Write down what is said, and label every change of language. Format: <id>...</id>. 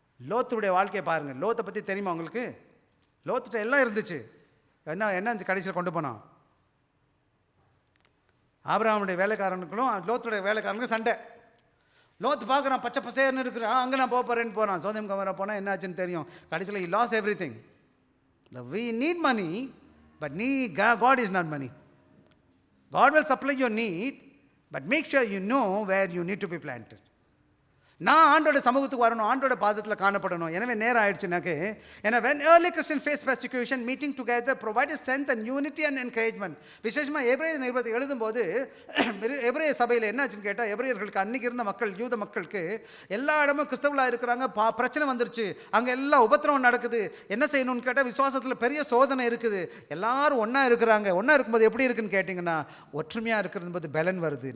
<ta>லோத்துடைய வாழ்க்கையை பாருங்கள். லோத்தை பற்றி தெரியுமா உங்களுக்கு? லோத்துட்ட எல்லாம் இருந்துச்சு. என்ன கடைசியில் கொண்டு போனான்? ஆபிரகாமுடைய வேலைக்காரனுக்கும் லோத்துடைய வேலைக்காரனுக்கும் சண்டை. லோத்து பார்க்குறான், பச்சை பசேர்னு இருக்கிறான். அங்கே நான் போகிறேன்னு போகிறான். சோதம் கமரா போனால் என்ன ஆச்சுன்னு தெரியும். கடைசியில்</ta> <en>he lost everything. We need money, but God is not money. God will supply your need, but make sure you know where you need to be planted.</en> <ta>நான் ஆண்டோட சமூகத்துக்கு வரணும், ஆண்டோட பாதத்தில் காணப்படணும். எனவே நேரம் ஆயிடுச்சுனாக்கு, ஏன்னா</ta> <en>when early Christian face persecution, meeting together provided strength and unity and encouragement.</en> <ta>விசேஷமாக எபிரேய நிருபத்தை எழுதும்போது எபிரேய சபையில் என்ன ஆச்சுன்னு கேட்டால், எபிரேயர்களுக்கு அன்றைக்கி இருந்த மக்கள், யூத மக்களுக்கு எல்லா இடமும் கிறிஸ்தவர்களாக இருக்கிறாங்க. பிரச்சனை வந்துருச்சு, அங்கே எல்லாம் உபத்திரவம் நடக்குது. என்ன செய்யணும்னு கேட்டால், விசுவாசத்தில் பெரிய சோதனை இருக்குது. எல்லாரும் ஒன்றா இருக்கிறாங்க. ஒன்றா இருக்கும்போது எப்படி இருக்குன்னு கேட்டிங்கன்னா, ஒற்றுமையாக இருக்கிறது போது பலன் வருது.</ta>